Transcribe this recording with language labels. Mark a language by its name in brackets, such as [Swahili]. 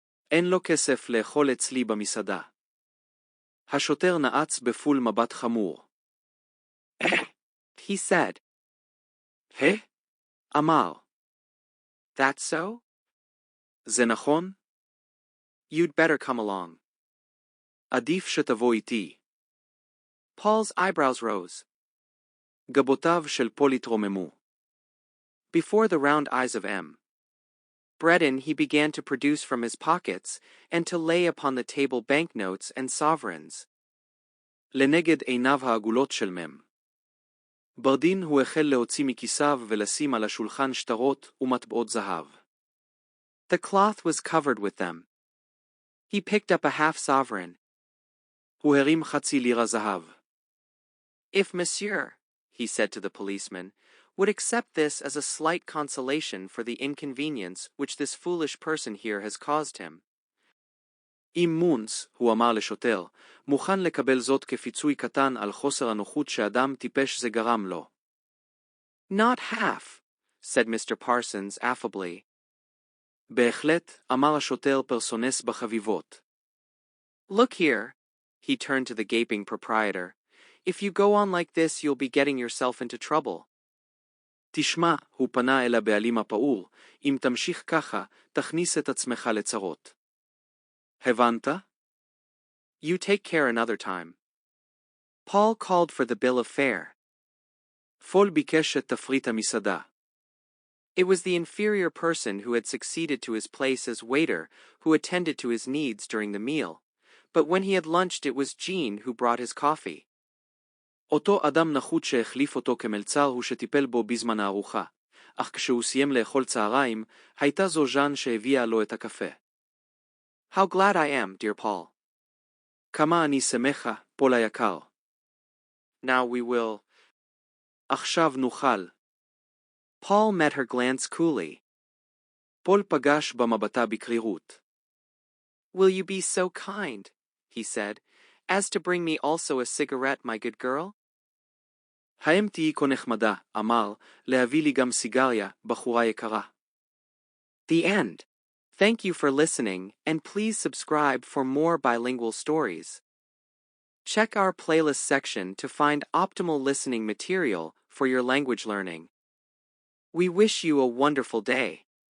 [Hebrew] אין לו כסף לאכול אצלי במסעדה. השוטר נעץ בפול מבט חמור. [English] He said. [Hebrew] אמר. [English] That's so? [Hebrew] זה נכון? [English] You'd better come along. [Hebrew] עדיף שתבוא איתי. [English] Paul's eyebrows rose. [Hebrew] גבותיו של פול התרוממו. [English] Before the round eyes of M. Breton he began to produce from his pockets and to lay upon the table banknotes and sovereigns. [Hebrew] לנגד עיניו העגולות של מם. ברדין הוא החל להוציא מכיסיו ולשים על השולחן שטרות ומטבעות זהב. [English] The cloth was covered with them. He picked up a half sovereign. [Hebrew] הוא הרים חצי לירה זהב. [English] If monsieur, he said to the policeman, would accept this as a slight consolation for the inconvenience which this foolish person here has caused him. [Hebrew] אם מונס, הוא אמר לשוטר, מוכן לקבל זאת כפיצוי קטן על חוסר הנוחות שאדם טיפש זה גרם לו. [English] Not half, said Mr. Parsons affably. [Hebrew] בהחלט, אמר השוטר פרסונס בחביבות. [English] Look here, he turned to the gaping proprietor. If you go on like this, you'll be getting yourself into trouble. [Hebrew] תשמע, הוא פנה אל הבעלים הפעור, אם תמשיך ככה, תכניס את עצמך לצרות. הבנת? [English] You take care another time. Paul called for the bill of fare. [Hebrew] פול ביקש את תפריט המסעדה. [English] It was the inferior person who had succeeded to his place as waiter who attended to his needs during the meal, but when he had lunched it was Jean who brought his coffee. [Hebrew] אותו אדם נחות שהחליף אותו כמלצר הוא שטיפל בו בזמן הארוחה, אך כשהוא סיים לאכול צהריים, הייתה זו ז'אן שהביאה לו את הקפה. [English] How glad I am, dear Paul. [Hebrew] כמה אני שמחה, פול היקר. [English] Now we will. [Hebrew] עכשיו נוכל. [English] Paul met her glance coolly. [Hebrew] פול פגש במבטה בקרירות. [English] Will you be so kind, he said, as to bring me also a cigarette, my good girl? [Hebrew] האם תהי כה נחמדה, אמר, להביא לי גם סיגריה, בחורה יקרה. [English] The end. Thank you for listening, and please subscribe for more bilingual stories. Check our playlist section to find optimal listening material for your language learning. We wish you a wonderful day.